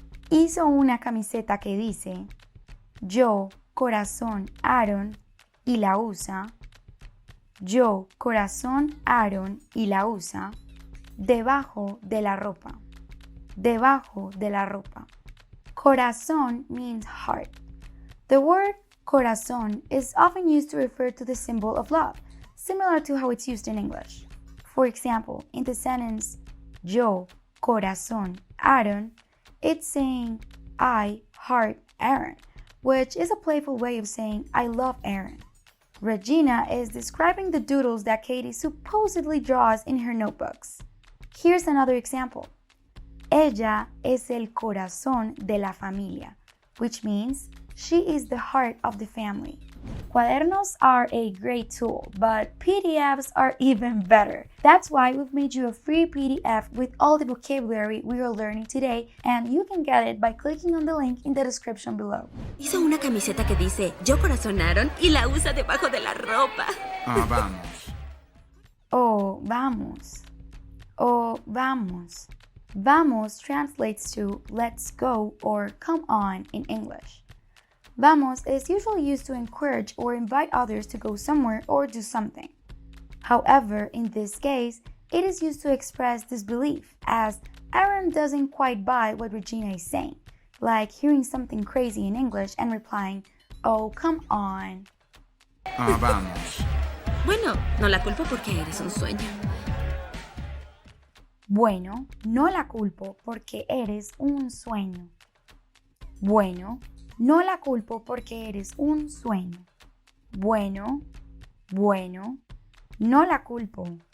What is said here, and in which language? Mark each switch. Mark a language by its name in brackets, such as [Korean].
[Spanish] hizo una camiseta que dice yo, corazón, Aaron, y la usa. Yo, corazón, Aaron, y la usa debajo de la ropa. Debajo de la ropa. Corazón [English] means heart. The word corazón is often used to refer to the symbol of love, similar to how it's used in English. For example, in the sentence, [Spanish] yo, corazón, Aaron, [English] it's saying, I heart Aaron, which is a playful way of saying, I love Aaron. Regina is describing the doodles that Cady supposedly draws in her notebooks. Here's another example. [Spanish] Ella es el corazón de la familia, [English] which means she is the heart of the family. Cuadernos are a great tool, but PDFs are even better. That's why we've made you a free PDF with all the vocabulary we are learning today, and you can get it by clicking on the link in the description below. [Spanish] Hizo una camiseta que dice yo corazón Aaron y la usa debajo de la ropa. Vamos. Oh, vamos. Oh, vamos. [English] Vamos translates to let's go or come on in English. Vamos is usually used to encourage or invite others to go somewhere or do something. However, in this case, it is used to express disbelief, as Aaron doesn't quite buy what Regina is saying, like hearing something crazy in English and replying, oh, come on. [Spanish] Vamos. Bueno, no la culpo porque eres un sueño. Bueno, no la culpo porque eres un sueño. Bueno, no la culpo porque eres un sueño. Bueno, no la culpo.